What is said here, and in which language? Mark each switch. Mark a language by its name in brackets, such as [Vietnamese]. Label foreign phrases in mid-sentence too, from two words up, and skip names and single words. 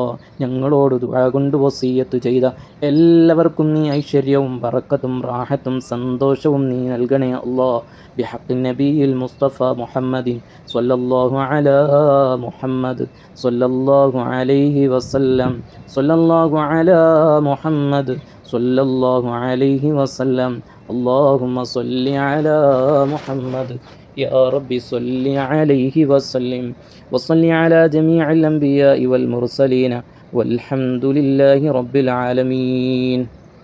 [Malayalam] ഞങ്ങളോട് ദുആ കൊണ്ട് വസിയ്യത്ത് ചെയ്ത എല്ലാവർക്കും നീ ഐശ്വര്യവും ബറക്കത്തും റാഹത്തും സന്തോഷവും നീ നൽകണേ അല്ലാ. [Arabic] بحق النبي المصطفى محمد صلى الله على محمد صلى الله عليه وسلم صلى الله على محمد صلى الله عليه وسلم. اللهم صل على محمد يا رب صل عليه وسلم وصل على جميع الأنبياء والمرسلين والحمد لله رب العالمين.